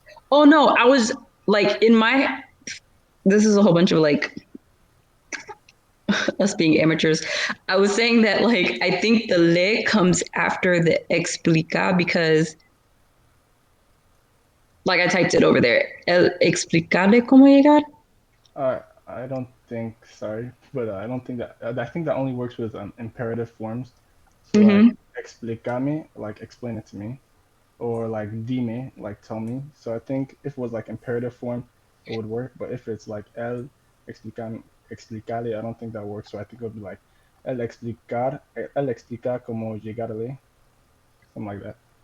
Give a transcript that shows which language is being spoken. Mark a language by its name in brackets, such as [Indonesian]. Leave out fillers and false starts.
[English] Oh no, I was like in my. This is a whole bunch of like us being amateurs. I was saying that like I think the le comes after the explica because like I typed it over there. [Spanish] El explicarle cómo llegar. [English] I don't think, sorry, but I don't think that. I think that only works with imperative forms. So like, Mm-hmm. explicame, like explain it to me, or like dime, like tell me. So I think if it was like imperative form, it would work. But if it's like [Spanish] el explicale, [English] I don't think that works. So I think it would be like [Spanish] el explicar cómo llegarle, [English] something like that.